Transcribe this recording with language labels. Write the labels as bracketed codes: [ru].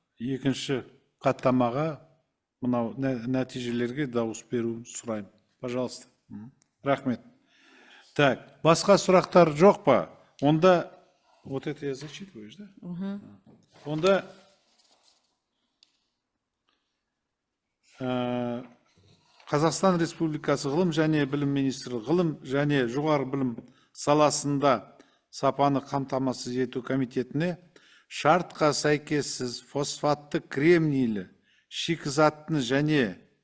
[kk] 2 хаттамаға мынау нәтижелерге дауыс беру сұраймын. Пожалуйста. Рахмет. Так, басқа сұрақтар жоқ па? Онда, [ru] вот это я зачитываешь, да? [kk] Онда Қазақстан Республикасы ғылым және білім министрлігі ғылым және жоғары білім саласында сапаны қамтамасыз ету комитетіне шартқа сәйкессіз фосфатты кремнийлі шикізаттың және